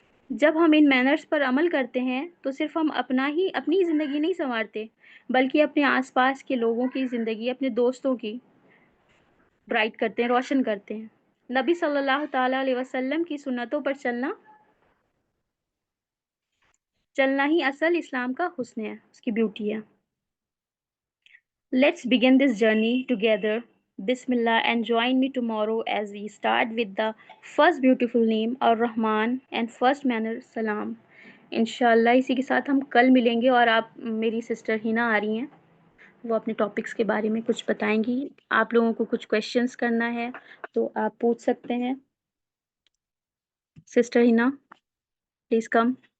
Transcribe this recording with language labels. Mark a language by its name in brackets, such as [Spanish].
[Urdu] جب ہم ان مینرز پر عمل کرتے ہیں تو صرف ہم اپنی زندگی نہیں سنوارتے بلکہ اپنے آس پاس کے لوگوں کی زندگی، اپنے دوستوں کی برائٹ کرتے ہیں، روشن کرتے ہیں. نبی صلی اللہ تعالیٰ علیہ وسلم کی سنتوں پر چلنا ہی اصل اسلام کا حسن ہے، اس کی بیوٹی ہے. [English] Let's begin this journey together. Bismillah, and join me tomorrow as we start with the first beautiful name, Ar-Rahman, and first manner, Salam. [Urdu] انشاءاللہ اسی کے ساتھ ہم کل ملیں گے. اور آپ، میری سسٹر ہینا آ رہی ہیں، وہ اپنے ٹاپکس کے بارے میں کچھ بتائیں گی. آپ لوگوں کو کچھ کویشچنس کرنا ہے تو آپ پوچھ سکتے ہیں. Sister Hina, please come.